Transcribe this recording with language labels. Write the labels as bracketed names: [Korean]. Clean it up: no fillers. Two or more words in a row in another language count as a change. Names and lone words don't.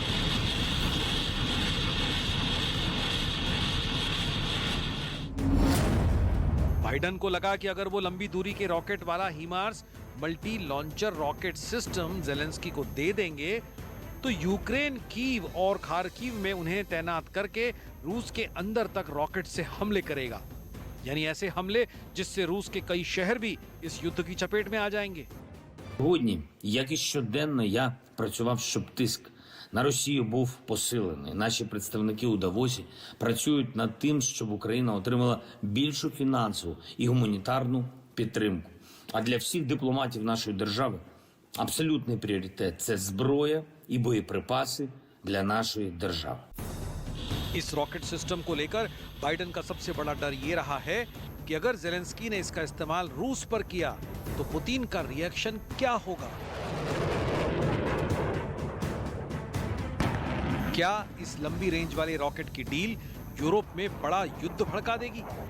[Hindi] बाइडन को लगा कि अगर वो लंबी दूरी के रॉकेट वाला हिमार्स [English] multi launcher rocket system [Hindi] जेलेंस्की को दे देंगे तो यूक्रेन कीव और खार्किव में उन्हें तैनात करके रूस के अंदर तक रॉकेट से हमले करेगा, यानी ऐसे हमले जिससे रूस के कई शहर भी इस युद्ध की चपेट में आ जाएंगे। [Ukrainian] Сьогодні, як і щоденно, я працював, щоб тиск на Росію був посилений. Наші представники у Давосі працюють над тим, щоб Україна отримала більшу фінансову і гуманітарну підтримку. А для всіх дипломатів нашої держави абсолютний пріоритет – це зброя і боєприпаси для нашої держави. [Hindi] इस रॉकेट सिस्टम को लेकर बाइडन का सबसे बड़ा डर ये रहा है कि अगर जेलेंस्की ने इसका इस्तेमाल रूस पर किया तो पुतिन का रिएक्शन क्या होगा। क्या इस लंबी रेंज वाले रॉकेट की डील यूरोप में बड़ा युद्ध भड़का देगी?